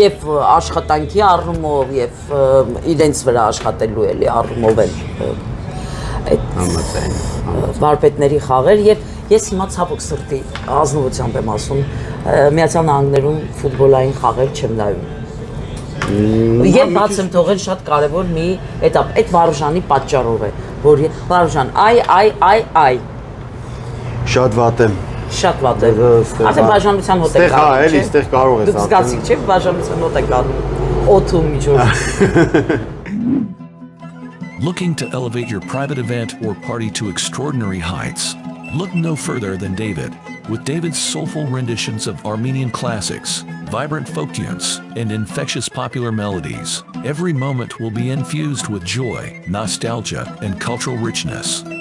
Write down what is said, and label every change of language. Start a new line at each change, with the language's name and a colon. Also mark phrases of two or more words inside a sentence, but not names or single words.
Armenian: Եվ աշխատանքի առումով եւ իրենց վրա աշխատելու էլի առումով էլ այդ վարպետների խաղեր եւ ես հիմա ցավոք սրտի ազնվությամբ եմ ասում Միացյալ Նահանգներում ֆուտբոլային խաղեր չեմ նայում։ Եվ բաց եմ թողել շատ կարևոր մի էտապ, այդ Վարուժանի պատճառով է, որ Վարուժան, այ Շատ վատ եմ։ Շատ վատ է։ Արդեն բաժանության հոտ է գալու։ Հա, էլի, այստեղ կարող ես արդեն։ Դուք զգացիք չէ՞ բաժանության հոտ է գալու։ Օթում միջով։
English: Looking to elevate your private event or party to extraordinary heights? Look no further than David, with David's soulful renditions of Armenian classics, vibrant folk tunes, and infectious popular melodies. Every moment will be infused with joy, nostalgia, and cultural richness.